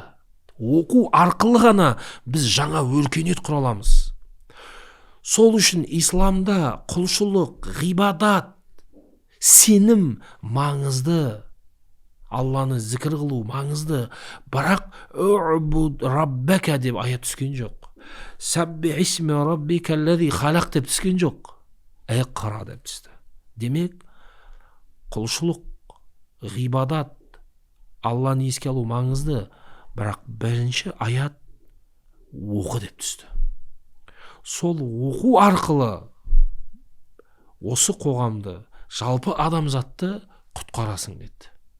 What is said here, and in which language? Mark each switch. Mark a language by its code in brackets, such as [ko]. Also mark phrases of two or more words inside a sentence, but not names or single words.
[kk] Оқу арқылы ғана біз жаңа өркениет құра аламыз. Сол үшін исламда құлшылық, ғибадат, сенім маңызды, Алланы зікір қылу маңызды, бірақ [ar] «اعبد ربك» [kk] деп аят түскен жоқ. [ar] «سبح اسم ربك الذي خلق» [kk] деп түскен жоқ. «Иқра» деп түсті. Демек, құлшылық, ғибадат, Алланы еске алу маңызды, бірақ бірінші аят оқы деп түсті. Сол оқу арқылы осы қоғамды, жалпы адамзатты құтқарасың деді.